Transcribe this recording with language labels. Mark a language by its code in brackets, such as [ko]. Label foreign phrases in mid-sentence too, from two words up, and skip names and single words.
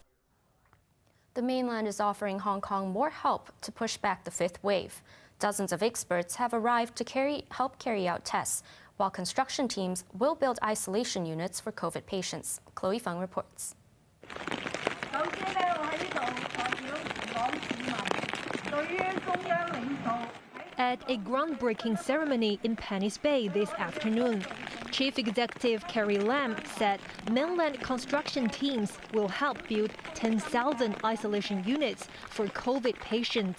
[en] The mainland is offering Hong Kong more help to push back the fifth wave. Dozens of experts have arrived to help carry out tests, while construction teams will build isolation units for COVID patients. Chloe Feng reports. [yue] 首先呢，我喺呢度代表港市民 [en] At a groundbreaking ceremony in Penny's Bay this afternoon, Chief Executive Carrie Lam said mainland construction teams will help build 10,000 isolation units for COVID patients.